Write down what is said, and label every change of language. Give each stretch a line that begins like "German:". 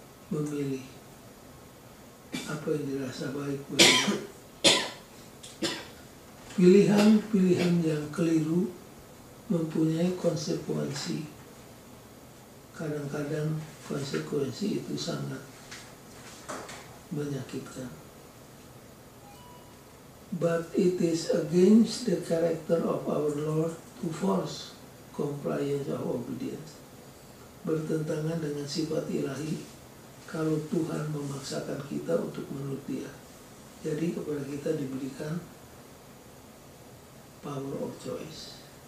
Indonesian: Memilih apa yang dirasa baik baginya. Pilihan-pilihan yang keliru mempunyai konsekuensi. Kadang-kadang konsekuensi itu sangat menyakitkan.
English: But it is against the character of our Lord to force compliance or obedience.
Indonesian: Bertentangan dengan sifat ilahi kalau Tuhan memaksakan kita untuk menurut Dia. Jadi kepada kita diberikan
English: power of choice.